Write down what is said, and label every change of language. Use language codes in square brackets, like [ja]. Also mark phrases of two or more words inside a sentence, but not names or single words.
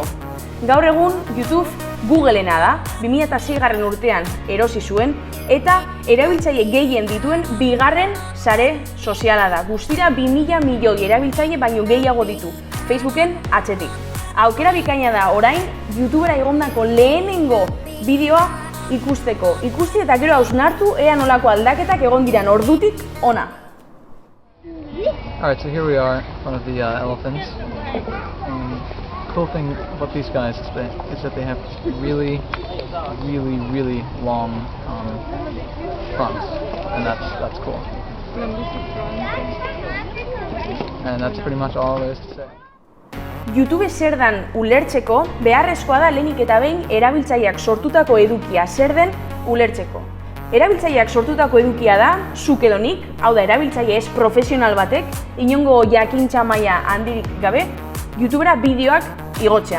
[eu] Gaur egun YouTube Googleena da, 2006 urtean erosi zuen, eta erabiltzaile gehien dituen bigarren sare soziala da. Guztira 2000 milioi erabiltzaile baino gehiago ditu, Facebooken atzetik. Aukera bikaina da orain, YouTubera igondako lehenengo bideoa ikusteko. Ikusti eta gero hausnartu ea nolako aldaketak egon diran ordutik ona. [en] Alright, so here we are in front of the elephants. Cool thing about these guys is that they have really long fronts, and that's cool. And that's pretty much all there is to say. [eu] YouTube zer dan ulertzeko, beharrezkoa da lehenik eta behin erabiltzaileak sortutako edukia zer den ulertzeko. Erabiltzaileak sortutako edukia da, zuk edo nik, hau da erabiltzaile ez profesional batek, inongo jakintza maila handirik gabe, YouTubera bideoak igotzea.